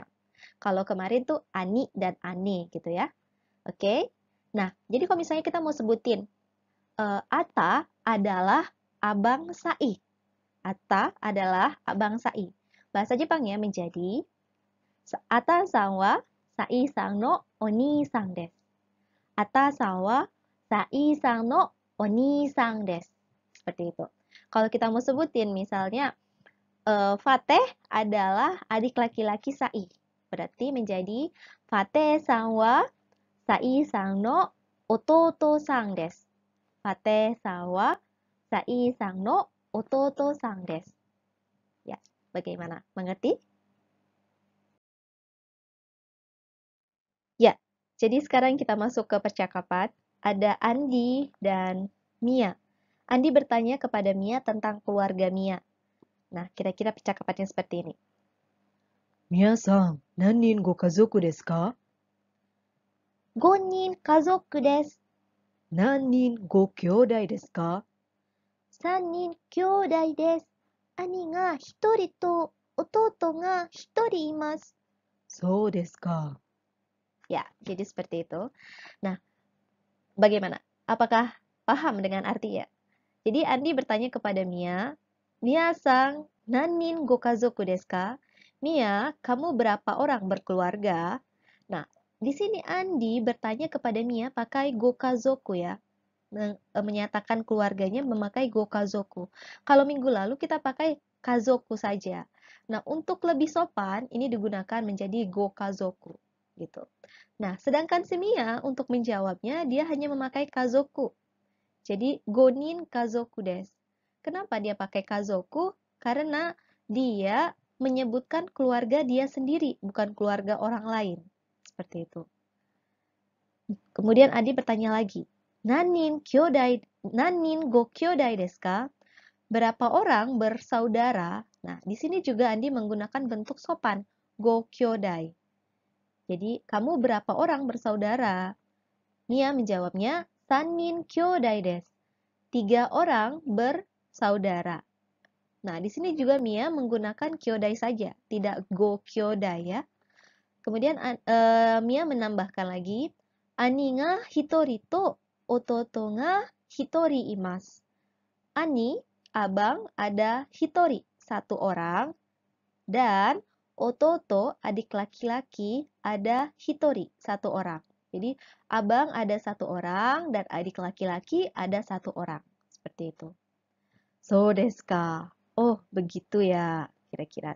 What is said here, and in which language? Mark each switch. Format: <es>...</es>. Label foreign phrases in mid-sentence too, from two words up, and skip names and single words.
<id>Kalau kemarin tuh Ani dan Ane gitu ya. Oke. Nah, jadi kalau misalnya kita mau sebutin Ata adalah abang Sai. Ata adalah abang Sai. Bahasa Jepangnya menjadi</id> <ja>アタさんはサイさんのお兄さんです. アタさんはサイさんのお兄さんです.</ja> <id>Seperti itu. Kalau kita mau sebutin misalnya Fateh adalah adik laki-laki Sai. Berarti menjadi</id> <ja>ファテさんはサイさんの弟さんです. ファテさんはサイさんの弟さんです.</ja> <id>Ya, bagaimana? Mengerti? Ya, jadi sekarang kita masuk ke percakapan. Ada Andi dan Mia. Andi bertanya kepada Mia tentang keluarga Mia. Nah, kira-kira percakapannya seperti ini.</id> <ja>皆さん、何人ご家族ですか？ 5人家族です。何人ご兄弟ですか？ 3人兄弟です。兄が1人と弟が1人います。そうですか。</ja> <id>Ya, jadi seperti itu. Nah, bagaimana? Apakah paham dengan arti ya? Jadi Andi bertanya kepada Mia,</id> <ja>ミアさん、何人ご家族ですか?</ja> <id>Mia, kamu berapa orang berkeluarga? Nah, di sini Andi bertanya kepada Mia pakai gokazoku ya. Menyatakan keluarganya memakai gokazoku. Kalau minggu lalu kita pakai kazoku saja. Nah, untuk lebih sopan ini digunakan menjadi gokazoku gitu. Nah, sedangkan si Mia untuk menjawabnya dia hanya memakai kazoku.</id> <ja>Jadi 五人家族です.</ja> <id>Kenapa dia pakai kazoku? Karena dia menyebutkan keluarga dia sendiri, bukan keluarga orang lain. Seperti itu. Kemudian Adi bertanya lagi,</id> <ja>何人ご兄弟ですか?</ja> <id>Berapa orang bersaudara? Nah, di sini juga Andi menggunakan bentuk sopan,</id> <ja>ご兄弟.</ja> <id>Jadi, kamu berapa orang bersaudara? Mia menjawabnya,</id> <ja>三人兄弟です.</ja> <id>3 orang bersaudara. Nah, di sini juga Mia menggunakan kyodai saja, tidak</id> <ja>ご兄弟</ja> <id>ya. Kemudian Mia menambahkan lagi,</id> <ja>兄が一人と弟が一人います.</ja> <id>Ani, abang, ada hitori, satu orang, dan ototo, adik laki-laki, ada hitori, satu orang. Jadi, abang ada satu orang, dan adik laki-laki ada satu orang. Seperti itu.</id> <ja>そうですか.</ja> <id>Oh, begitu ya, kira-kira.</id>